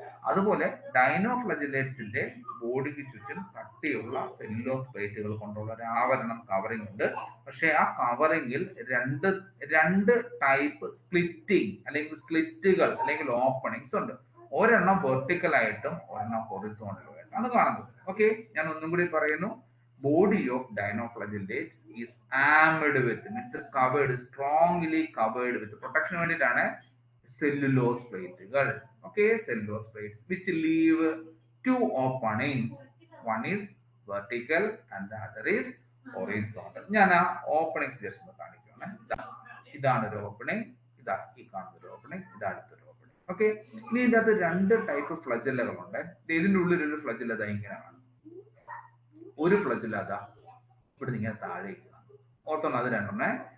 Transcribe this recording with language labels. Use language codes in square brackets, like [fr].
[ml] അതുപോലെ ഡൈനോഫ്ലജിലേറ്റ്സിന്റെ ബോഡിക്ക് ചുറ്റും കട്ടിയുള്ള സെല്ലുലോസ് പ്ലേറ്റുകൾ കൊണ്ടുള്ള ഒരു ആവരണം കവറിംഗ് ഉണ്ട്. പക്ഷെ ആ കവറിംഗിൽ രണ്ട് ടൈപ്പ് സ്പ്ലിറ്റിംഗ് അല്ലെങ്കിൽ സ്ലിറ്റുകൾ അല്ലെങ്കിൽ ഓപ്പണിങ്സ് ഉണ്ട്. ഒരെണ്ണം വെർട്ടിക്കൽ ആയിട്ടും ഒരെണ്ണം ഹൊറിസോണ്ടലും ആയിട്ടാണ് കാണുന്നത്. ഓക്കെ, ഞാൻ ഒന്നും കൂടി പറയുന്നു. [en] Body of dinoflagellates is armed with, means covered, strongly covered with, protection [ml] വേണ്ടിയിട്ടാണ് [en] cellulose [ml] പ്ലേറ്റുകൾ. [en] Okay, cellulose plates which leave two openings. One is vertical and the other is horizontal. [ml] ഞാൻ ആ ഓപ്പണിങ്സ് ജസ്റ്റ് ഒന്ന് കാണിക്കുകയാണ്. ഇതാണ് ഒരു ഓപ്പണിംഗ്, ഇതാ ഈ കാണുന്ന ഒരു ഓപ്പണിംഗ്, ഇതാ അടുത്തൊരു ഓപ്പണിംഗ്. ഓക്കെ, ഇനി ഇതിന്റെ അകത്ത് രണ്ട് ടൈപ്പ് ഫ്ലജല്ലകളുണ്ട്. ഇതിന്റെ ഉള്ളിൽ ഒരു ഫ്ലജല്ല ഇങ്ങനെയാണ്. ഒരു ഫ്ലജല്ല അതാ ഇവിടെ ഇങ്ങനെ താഴേക്ക് ഓർത്തോണം. അത് രണ്ടെണ്ണേ.